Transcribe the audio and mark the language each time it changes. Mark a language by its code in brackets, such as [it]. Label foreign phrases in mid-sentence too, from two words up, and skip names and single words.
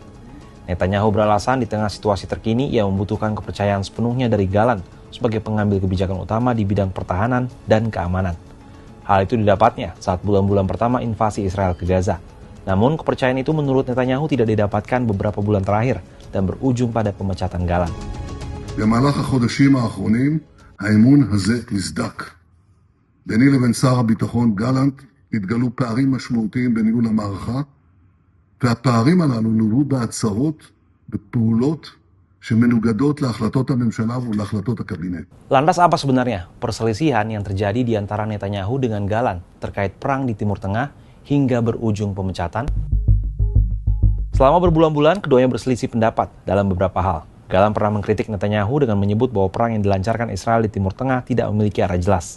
[id] Netanyahu beralasan di tengah situasi terkini ia membutuhkan kepercayaan sepenuhnya dari Gallant sebagai pengambil kebijakan utama di bidang pertahanan dan keamanan. Hal itu didapatnya saat bulan-bulan pertama invasi Israel ke Gaza. Namun kepercayaan itu menurut Netanyahu tidak didapatkan beberapa bulan terakhir dan berujung pada pemecatan Gallant. [he] במהלך החודשים האחרונים האמון הזה נסדק. ביני לבין שר הביטחון גלנט התגלו פערים משמעותיים בניהול המערכה, והפערים הללו נולדו בהצהרות בפעולות שמנוגדות להחלטות הממשלה ולהחלטות הקבינט. [id] Lantas apa sebenarnya perselisihan yang terjadi di antara Netanyahu dengan Gallant terkait perang di Timur Tengah hingga berujung pemecatan? Selama berbulan-bulan, keduanya berselisih pendapat dalam beberapa hal. Gallant pernah mengkritik Netanyahu dengan menyebut bahwa perang yang dilancarkan Israel di Timur Tengah tidak memiliki arah jelas.